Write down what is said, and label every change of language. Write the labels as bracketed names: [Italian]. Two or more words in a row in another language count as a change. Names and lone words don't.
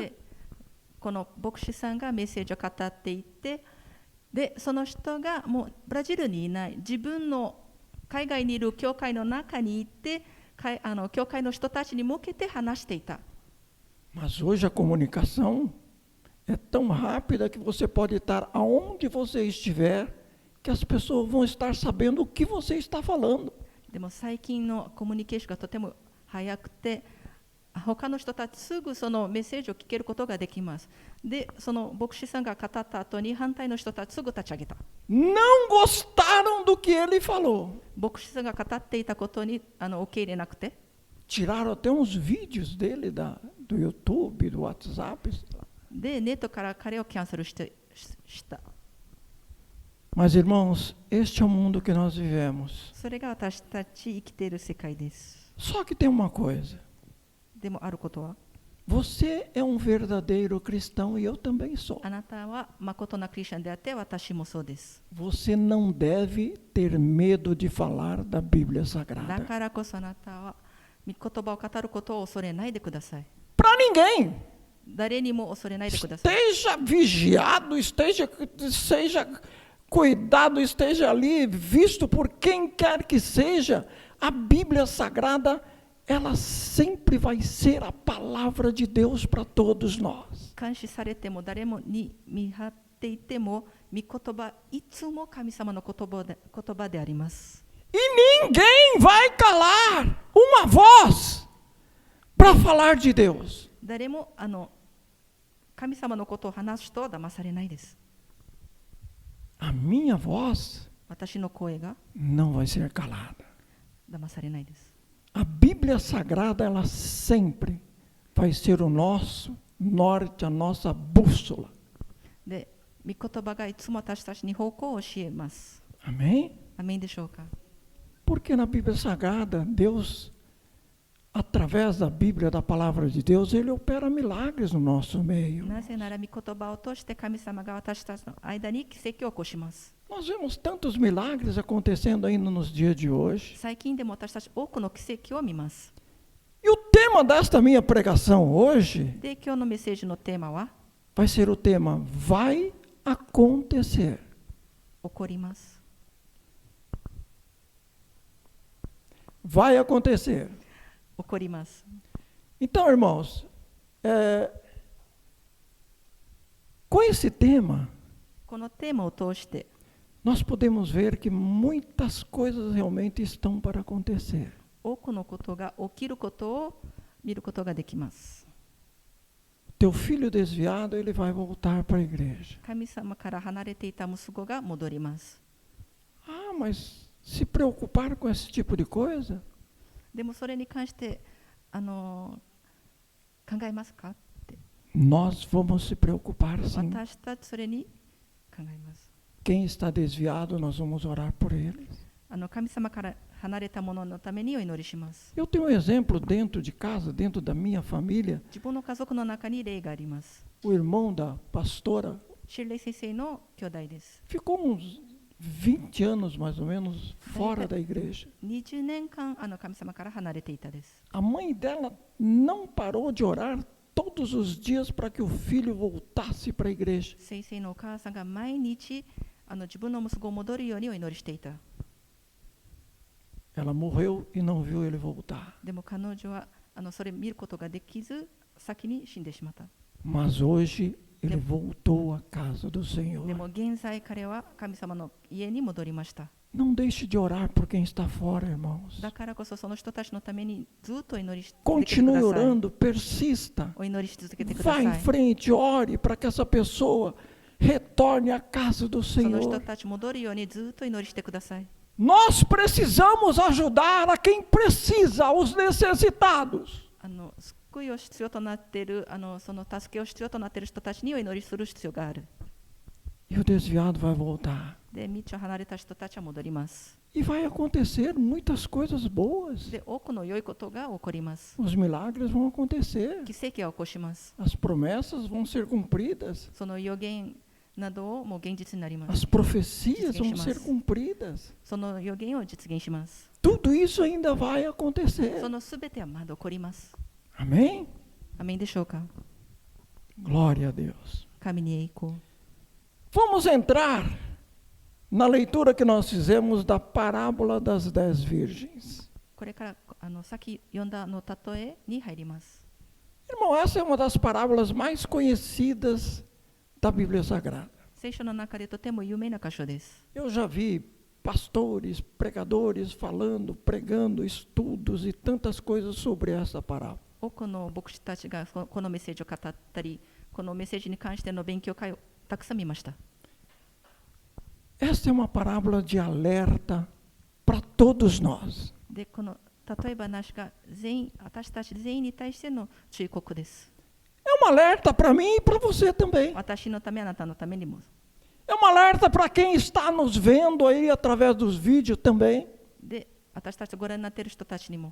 [Japanese] で、この牧師さんがメッセージを語っていて、で、その人がもうブラジルにいない自分の海外にいる教会の中にいて、教会の人たちに向けて話していた。 [Portuguese] Mas hoje a comunicação é tão rápida que você pode estar aonde você estiver, que as pessoas vão estar sabendo o que você está falando. [Japanese] でも最近のコミュニケーションがとても早くて、他の人たちすぐそのメッセージを聞けることができます。で、その牧師さんが語った後に反対の人たちすぐ立ち上げた。 [Portuguese] Não gostaram do que ele falou. [Japanese] 牧師さんが語っていたことに受け入れなくて、 [Portuguese] Tiraram até uns vídeos dele do YouTube, do WhatsApp. [Japanese] で、ネットから彼をキャンセルした。 [Portuguese] Mas, irmãos, este é o mundo que nós vivemos. [Japanese] それが私たち生きている世界です。 [Portuguese] Só que tem uma coisa. [Japanese] でもあることは、 [Portuguese] Você é um verdadeiro cristão e eu também sou. [Japanese] あなたは誠なクリスチャンであって私もそうです。 [Portuguese] Você não deve ter medo de falar da Bíblia [Japanese] だ [Portuguese] Sagrada. [Japanese] からこそあなたは御言葉を語ることを恐れないでください。 [Portuguese] Para ninguém. [Japanese] 誰にも恐れないでください。 [Portuguese] Esteja vigiado, seja cuidado, esteja ali visto por quem quer que seja. A Bíblia Sagrada, ela sempre vai ser a palavra de Deus para todos nós. [Japanese] 監視されても誰もに見張っていても御言葉いつも神様の言葉であります。 [Portuguese] E ninguém vai calar uma voz para falar de Deus. [Japanese] 誰も神様のことを話す人は騙されないです。 [Portuguese] A minha voz [Japanese] 私の声が [Portuguese] não vai ser calada. [Japanese] 騙されないです。 [Portuguese] A Bíblia Sagrada, ela sempre vai ser o nosso norte, a nossa bússola. [Japanese] で、御言葉がいつも私たちに方向を教えます。 [Portuguese] Amém? [Japanese] アメンでしょうか。 [Portuguese] Porque na Bíblia Sagrada, Deus, através da Bíblia, da palavra de Deus, Ele opera milagres no nosso meio. [Japanese] なぜなら御言葉を通して神様が私たちの間に奇跡を起こします。 [Portuguese] Nós vemos tantos milagres acontecendo ainda nos dias de hoje. [Japanese] 最近でも私たち多くの奇跡を見ます。 [Portuguese] E o tema desta minha pregação hoje [Japanese] で、今日のメッセージのテーマは [Portuguese] vai ser o tema Vai acontecer. [Japanese] 起こります。 [Portuguese] Vai acontecer. [Japanese] 起こります。 [Portuguese] Então, irmãos, com esse tema, [Japanese] このテーマを通して [Portuguese] nós podemos ver que muitas coisas realmente estão para acontecer. [Japanese] 多くのことが起きることを見ることができます。 [Portuguese] Teu filho desviado, ele vai voltar para a igreja. [Japanese] 神様から離れていた息子が戻ります。 [Portuguese] Ah, mas se preocupar com esse tipo de coisa? [Japanese] でもそれに関して考えますかって。 [Portuguese] Nós vamos se preocupar sim. [Japanese] 私たちそれに考えます。 [Portuguese] Quem está desviado, nós vamos orar por eles. [Japanese] 神様から離れた者のためにお祈りします。 [Portuguese] Eu tenho um exemplo dentro de casa, dentro da minha família. [Japanese] 自分の家族の中に例があります。 [Portuguese] O irmão da pastora [Japanese] シルレイ先生の兄弟です。 [Portuguese] ficou uns 20 anos, mais ou menos, fora da igreja. [Japanese] 20 年間神様から離れていたです。 [Portuguese] A mãe dela não parou de orar todos os dias para que o filho voltasse para a igreja. [Japanese] 先生のお母さんが毎日自分の息子を戻るようにお祈りしていた。 [Portuguese] Ela morreu e não viu ele voltar. [Japanese] でも彼女はそれ見ることができず先に死んでしまった。 [Portuguese] Mas hoje ele voltou à casa do [Japanese] で [Portuguese] Senhor. [Japanese] も現在彼は神様の家に戻りました。 [Portuguese] Não deixe de orar por quem está fora, irmãos. [Japanese] だからこそその人たちのためにずっとお祈りし続けてく [Portuguese] Continue [Japanese] ださい。 [Portuguese] orando, persista. [Japanese] お祈りし続けてくだ [Portuguese] Vá [Japanese] さ [Portuguese] em [Japanese] い。 [Portuguese] frente, ore para que essa pessoa retorne à casa do [Japanese] その人 [Portuguese] Senhor. [Japanese] たち戻るようにずっと祈りしてください。 [Portuguese] Nós precisamos ajudar a quem precisa, aos necessitados. [Japanese] 救いを必要となっている、その助けを必要となっている人たちにお祈りする必要がある。 [Portuguese] E o desviado vai voltar. [Japanese] で、道を離れた人たちは戻ります。 [Portuguese] E vai acontecer muitas coisas boas. [Japanese] で、多くの良いことが起こります。 [Portuguese] Os milagres vão acontecer. [Japanese] 奇跡が起こします。 [Portuguese] As promessas vão ser cumpridas. [Japanese] その予言などをもう現実になりま [Portuguese] As [Japanese] す。 [Portuguese] profecias vão Mas- ser cumpridas. [Japanese] その予言を実現します。 [Portuguese] Tudo isso ainda vai [Japanese] そ [Portuguese] acontecer. [Japanese] のすべてはまだ起こります。 [Portuguese] Amém? [Japanese] アメンでしょうか。 [Portuguese] Glória a Deus. [Japanese] 神に栄光。 [Portuguese] Vamos entrar na leitura que nós fizemos da parábola das 10 virgens. [Japanese] これからさっき読んだ例えに入ります。 [Portuguese] Irmão, essa é uma das parábolas mais conhecidas da Bíblia Sagrada. [Japanese] 聖書の中でとても有名な箇所です。 [Portuguese] Eu já vi pastores, pregadores falando, pregando estudos e tantas coisas sobre essa parábola. [Japanese] 多くの牧師たちがこのメッセージを語ったり、このメッセージに関しての勉強会をたくさん見ました。 [Portuguese] Esta é uma parábola de alerta para todos nós. [Japanese] で、この例え話が私たち全員に対しての忠告です。 [Portuguese] É um alerta para mim e para você também. [Japanese] 私のため、あなたのためにも。 [Portuguese] É um alerta para quem está nos vendo aí através dos vídeos também. [Japanese] で、私たちご覧になっている人たちにも。